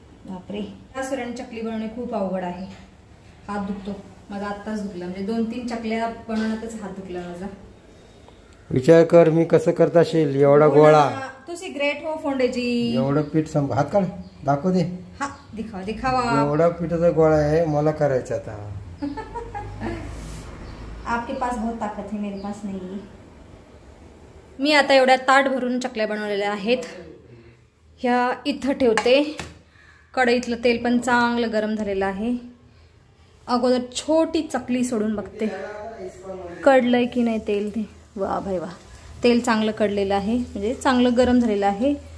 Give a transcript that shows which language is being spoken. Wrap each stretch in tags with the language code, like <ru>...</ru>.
<mr>बापरे, सुरण चकली बनवणे खूप अवघड आहे. हात दुखतो माझा, आत्ताच दुखला. म्हणजे 2-3 चकल्या बनवण्यातच हात दुखला माझा. विचार कर मी कसं करत असेल. एवढा गोळा, तुझी ग्रेट हो फोंडेजी. एवढं पीठ हात काढ, दाखव दे. हा दिखावा. एवढा पिठाचा गोळा आहे मला करायचा आता.</mr> <hi>आपके पास बहुत ताकत है, मेरे पास नहीं.</hi> <mr>मी आता एवढ्या ताट भरून चकल्या बनवलेल्या आहेत. ह्या इथं ठेवते. कढईतलं तेल पण चांगलं गरम झालेलं आहे. अगोदर छोटी चकली सोडून बघते कडलंय की नाही तेल. ते वा भाई वा, तेल चांगलं कडलेलं आहे, म्हणजे चांगलं गरम झालेलं आहे.</mr>